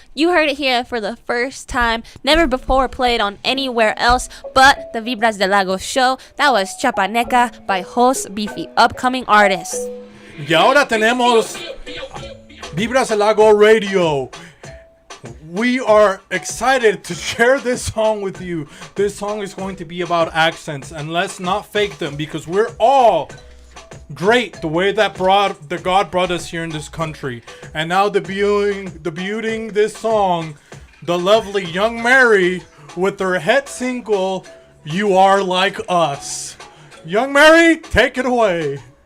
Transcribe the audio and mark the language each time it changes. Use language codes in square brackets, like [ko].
[en] You heard it here for the first time. Never before played on anywhere else but the Vibras del Lago show. That was Chiapaneca by Host Beefy, upcoming artist. [es] Y ahora tenemos Vibras del Lago Radio. [en] We are excited to share this song with you. This song is going to be about accents, and let's not fake them, because we're all great the way that God brought us here in this country. And now debuting this song, the lovely Young Mary with her hit single, You Are Like Us. Young Mary, take it away.